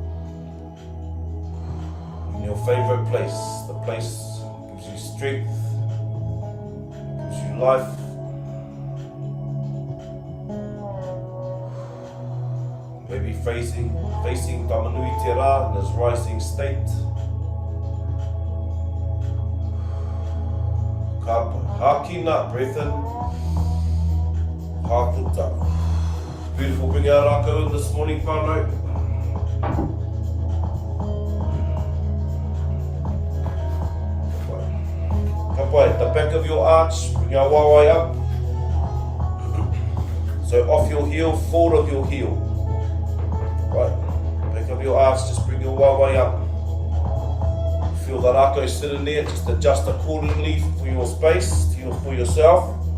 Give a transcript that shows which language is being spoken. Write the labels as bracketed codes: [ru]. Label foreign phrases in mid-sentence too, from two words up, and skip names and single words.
[en] In your favorite place, the place gives you strength, gives you life. Maybe facing Tamanui Te Rā in his rising state. [mi] Ka hākina, [en] breath in, hāputa. Beautiful [mi] Mahi Rākau [en] in this morning, Whānau. [mi] Ka pai, [en] the back of your arch, bring our wāwai up. So off your heel, forward of your heel. Right, back of your arch, just bring your wāwai up. Feel the rākau sitting there, just adjust accordingly for your space, for yourself.